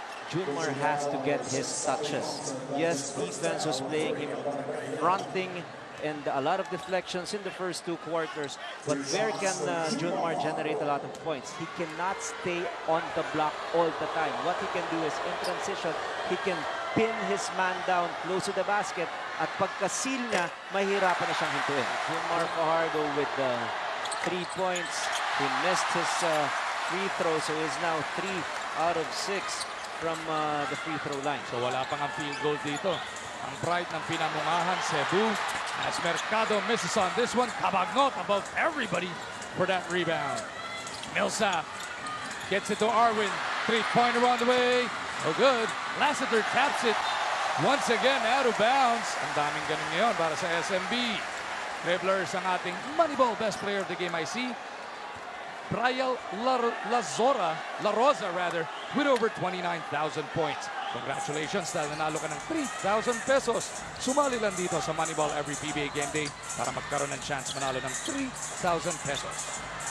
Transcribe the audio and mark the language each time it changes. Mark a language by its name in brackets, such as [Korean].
[English] Junmar has to get his touches. Yes, defense was playing him fronting and a lot of deflections in the first 2 quarters. But where can Junmar generate a lot of points? He cannot stay on the block all the time. What he can do is in transition, he can pin his man down close to the basket. [Filipino] At pagka-seal niya, mahirapan na siyang hintuin. [English] Junmar Fajardo with 3 points. He missed his free throw, so he's now 3 out of 6 from the free throw line. [Filipino] So wala pang ang field goal dito. Ang pride ng pinamungahan, Cebu. [English] As Mercado misses on this one, Cabagnot above everybody for that rebound. Millsap gets it to Arwin. 3-pointer on the way. Oh, good. Lassiter taps it. Once again, out of bounds. [Filipino] Ang daming ganun ngayon para sa SMB. [English] Dribblers [Filipino] ang ating [English] Moneyball best player of the game, I see. Brian La Rosa, with over 29,000 points. [Filipino] Congratulations dahil nanalo ka ng 3,000 pesos. Sumali lang dito sa Moneyball [English] every PBA game day [Filipino] para magkaroon ng chance manalo ng 3,000 pesos.